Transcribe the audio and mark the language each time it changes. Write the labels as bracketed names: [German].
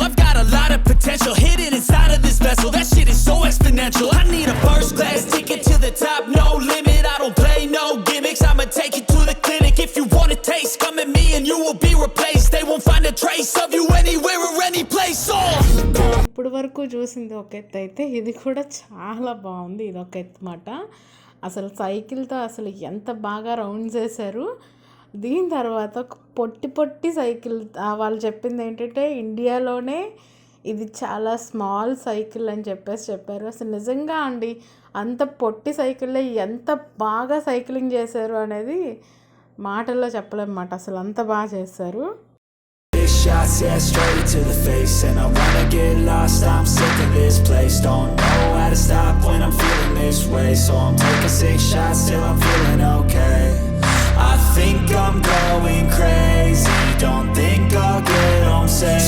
[English] I've got a lot of potential hidden inside of this vessel. That shit is so exponential. I need a first class ticket to the top, no limit. I don't play no gimmicks. I'ma take you to the clinic. If you want a taste, come at me and you will be replaced. They won't find a trace of you anywhere or any place. [Telugu] ఇప్పుడు వరకు చూసింది ఒక ఎత్తు అయితే ఇది కూడా చాలా బాగుంది. ఇది ఒక ఎత్తు మాట. అసలు సైకిల్తో అసలు ఎంత బాగా రౌండ్స్ వేశారు. దీని తర్వాత పొట్టి పొట్టి సైకిల్ వాళ్ళు చెప్పింది ఏంటంటే ఇండియాలోనే ఇది చాలా స్మాల్ సైకిల్ అని చెప్పారు. అసలు నిజంగా అండి అంత పొట్టి సైకిల్లో ఎంత బాగా సైక్లింగ్ చేశారు అనేది మాటల్లో చెప్పలేమన్నమాట. అసలు అంత బాగా చేశారు. [English] Shots, yeah, straight to the face. And I wanna get lost, I'm sick of this place. Don't know how to stop when I'm feeling this way. So I'm taking 6 shots till I'm feeling okay. I think I'm going crazy. Don't think I'll get home safe.